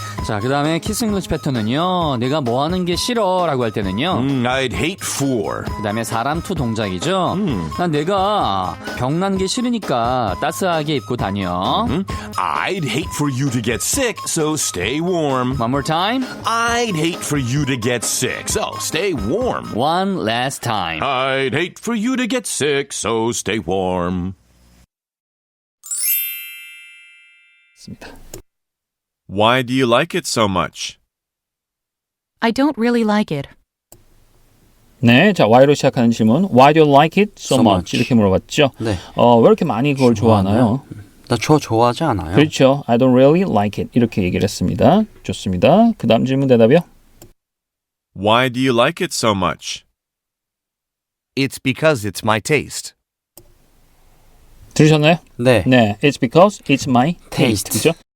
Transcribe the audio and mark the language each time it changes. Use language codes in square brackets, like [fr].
[ko] 자, 그 다음에 키스 잉글리시 패턴은요. 내가 뭐 하는 게 싫어 라고 할 때는요. [en] I'd hate for. [ko] 그 다음에 사람 투 동작이죠. 난 내가 병난 게 싫으니까 따스하게 입고 다녀. [en] I'd hate for you to get sick, so stay warm. One more time. I'd hate for you to get sick, so stay warm. One last time. I'd hate for you to get sick, so stay warm. Why do you like it so much? I don't really like it. [ko] 네, 자, why로 시작하는 질문. [en] Why do you like it so much? [ko] 이렇게 물어봤죠. 네. 왜 이렇게 많이 그걸 좋아하나요? 나 좋아하지 않아요. 그렇죠. [en] I don't really like it. [ko] 이렇게 얘기를 했습니다. 좋습니다. 그 다음 질문 대답이요. [en] Why do you like it so much? It's because it's my taste. [ko] 들으셨나요? 네. [en] 네, it's because it's my taste. [ko] 그죠?